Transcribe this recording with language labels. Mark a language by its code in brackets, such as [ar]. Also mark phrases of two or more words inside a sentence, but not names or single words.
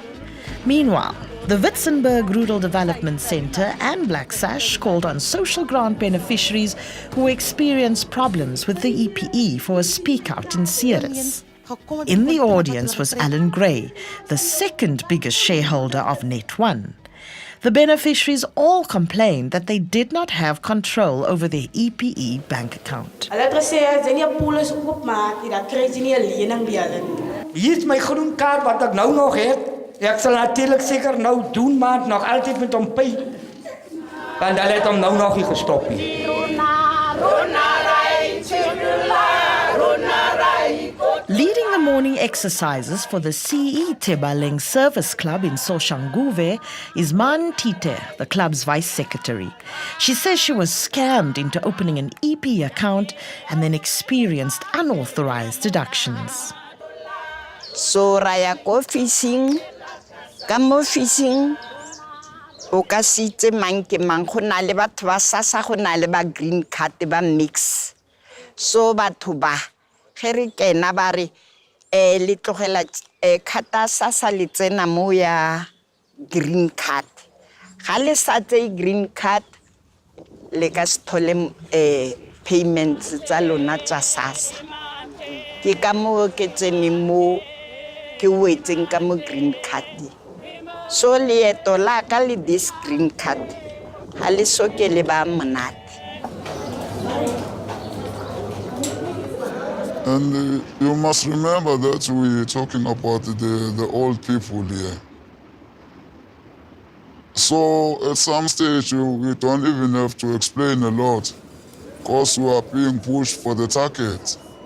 [en] Meanwhile, the Witzenberg Rural Development Center and Black Sash called on social grant beneficiaries who experienced problems with the EPE for a speak out in Ceres. In the audience was Alan Gray, the second biggest shareholder of Net1. The beneficiaries all complained that they did not have control over their EPE bank account. [af] Hulle het gesê as jy nie 'n polis oopmaak nie, dan kry jy nie 'n lening by hulle nie. Hier is my groen kaart wat ek nou nog het. Ek sal natuurlik seker nou doen, maar nog altyd met hom pay. Want hulle het hom nou nog nie gestop nie. [en] Leading the morning exercises for the CE Tebaleng Service Club in Soshanguve is Man Tite, the club's vice secretary. She says she was scammed into opening an EP account and then experienced unauthorized deductions. [tn] So raya ko fishing, kamo fishing, o ka sitse mang ke mang go na le batho ba SASSA go na le ba [en] green card [tn] ba mix. So batho ba Gere kena ba re le tlogela khata SASSA le tsena mo ya [en] green card. [tn] Ga le sa tse [en] green card [tn] le ka sthole payments tsa lona tsa SASSA. Ke ka mo ke tsene mo ke wetseng ka mo [en] green card. [tn] So leeto la ka le [en] this green card [tn] ha le soke le ba monate. [en] And you must remember that we're talking about the old people here. So at some stage, we don't even have to explain a lot because we are being pushed for the target.